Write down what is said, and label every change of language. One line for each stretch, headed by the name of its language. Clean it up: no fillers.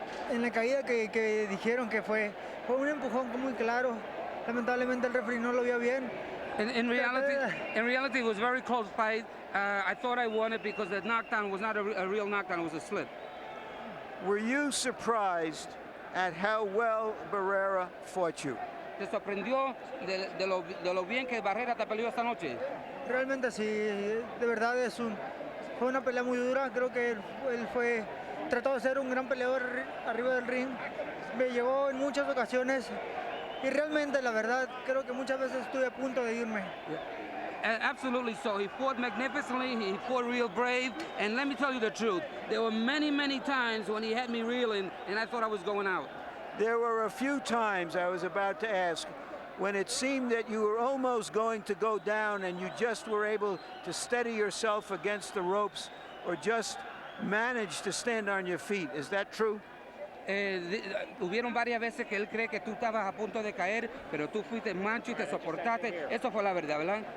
Spanish: En la caída que dijeron que fue un empujón muy claro. Lamentablemente el referee no lo vio bien.
English: In reality, it was a very close fight. I thought I won it because the knockdown was not a real knockdown, it was a slip. Were you surprised at how well Barrera fought you?
Spanish: ¿Te sorprendió de lo bien que Barrera te peleó esta noche? Realmente sí, de verdad fue una pelea muy dura. Creo que él trató de ser un gran peleador arriba del ring. Me llevó en muchas ocasiones y realmente, la verdad, creo que muchas veces estuve a punto de irme.
English: Absolutely so. He fought magnificently, he fought real brave, and let me tell you the truth. There were many, many times when he had me reeling and I thought I was going out. There were a few times, I was about to ask, when it seemed that you were almost going to go down and you just were able to steady yourself against the ropes or just manage to stand on your feet. Is that true?
Spanish: Hubieron varias veces que él cree que tú estabas a punto de caer, pero tú fuiste macho y te soportaste. Eso fue la verdad, ¿verdad?